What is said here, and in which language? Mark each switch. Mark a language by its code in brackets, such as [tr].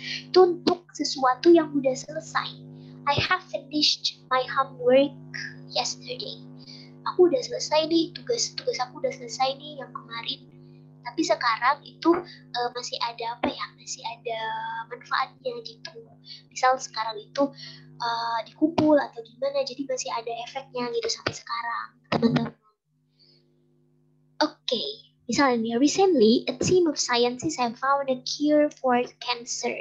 [id] Itu untuk sesuatu yang udah selesai. [en] I have finished my homework yesterday. [id] Aku udah selesai nih, tugas aku udah selesai nih yang kemarin. Tapi sekarang itu masih ada apa ya? Masih ada manfaatnya gitu. Misal sekarang itu dikumpul atau gimana, jadi masih ada efeknya gitu sampai sekarang, teman-teman. Oke, misalnya [en] recently a team of scientists have found a cure for cancer.